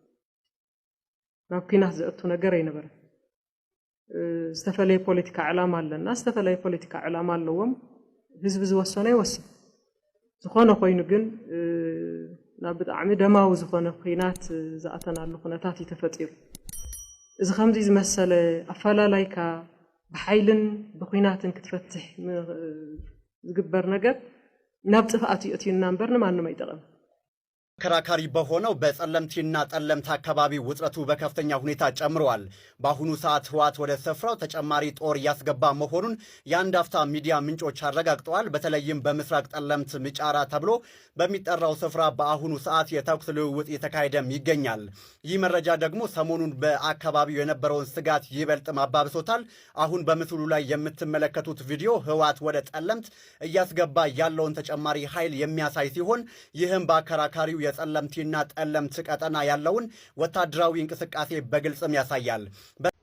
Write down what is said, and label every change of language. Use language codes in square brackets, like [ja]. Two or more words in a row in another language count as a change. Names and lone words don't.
[ti] ናብ ኩናት ዘእቱ ነገር ኣይነበረን ዝተፈለየ ፖለቲካ ዕላማ ኣለና ዝተፈለየ ፖለቲካ ዕላማ ኣለዎም ህዝቢ ዝወሰነ ይወስን ዝኾነ ኮይኑ ግን ናብ ብጣዕሚ ደማዊ ዝኾነ ኩናት ዝኣተናሉ ኩነታት ይተፈጢሩ እዚ ከምዚ ዝመሰለ ኣፈላላይካ ብሓይልን ብኩናትን ክትፈትሕ ዝግበር ነገር ናብ ጥፍኣት ይእትዩና እምበር ንማንም አይጠቅም [am] ከራካሪ በሆነው በጸለምቲና ጠለምት አካባቢ ውጥረቱ በከፍተኛ ሁኔታ ጨምሯል። በአሁኑ ሰዓት ህወሓት ወደ ስፍራው ተጨማሪ ጦር ያስገባ መሆኑን የአንድ አፍታ ሚዲያ ምንጮች አረጋግጠዋል። በተለይም በምስራቅ ጠለምት ምጫራ ተብሎ በሚጠራው ስፍራ በአሁኑ ሰዓት የተኩስ ልውውጥ እየተካሄደም ይገኛል። ይህ መረጃ ደግሞ ሰሞኑን በአካባቢው የነበረውን ስጋት ይበልጥ ማባብሶታል። አሁን በምስሉ ላይ የምትመለከቱት ቪዲዮ ህወሓት ወደ ጠለምት እያስገባ ያለውን ተጨማሪ ኃይል የሚያሳይ ሲሆን ይህም በአከራካሪው የጸለምቲና ጠለምት ቀጠና ያለውን ወታደራዊ እንቅስቃሴ በግልጽም ያሳያል።